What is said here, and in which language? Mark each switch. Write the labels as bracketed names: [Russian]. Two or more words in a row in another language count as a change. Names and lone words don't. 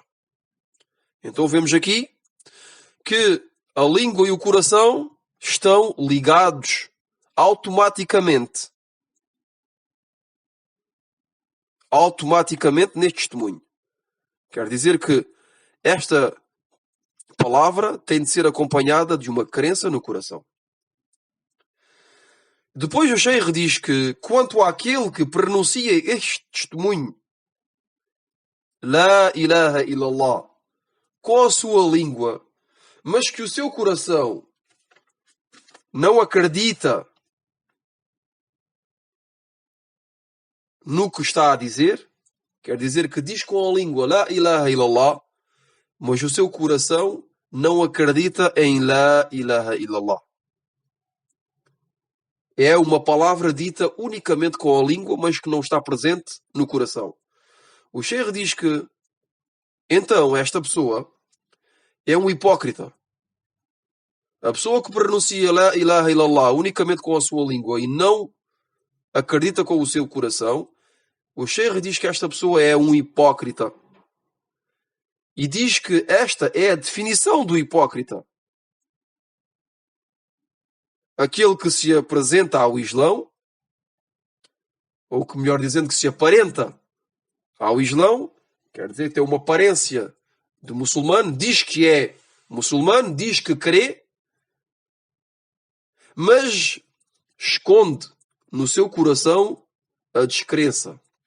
[Portuguese] Então vemos aqui que a língua e o coração estão ligados automaticamente neste testemunho. Quer dizer que esta palavra tem de ser acompanhada de uma crença no coração. Depois o Sheikh diz que quanto àquele que pronuncia este testemunho, [Arabic] لا إله إلا الله, [Portuguese] com a sua língua, mas que o seu coração não acredita no que está a dizer, quer dizer que diz com a língua [Arabic] لا إله إلا الله, [Portuguese] mas o seu coração não acredita em [Arabic] لا إله إلا الله. [Portuguese] É uma palavra dita unicamente com a língua, mas que não está presente no coração. O Sheikh diz que, então, esta pessoa é um hipócrita. A pessoa que pronuncia [Arabic] لا إله إلا الله [Portuguese] unicamente com a sua língua e não acredita com o seu coração, o Sheikh diz que esta pessoa é um hipócrita. E diz que esta é a definição do hipócrita. Aquele que se apresenta ao Islão, ou que melhor dizendo, que se aparenta ao Islão, quer dizer, tem uma aparência de muçulmano, diz que é muçulmano, diz que crê, mas esconde no seu coração a descrença.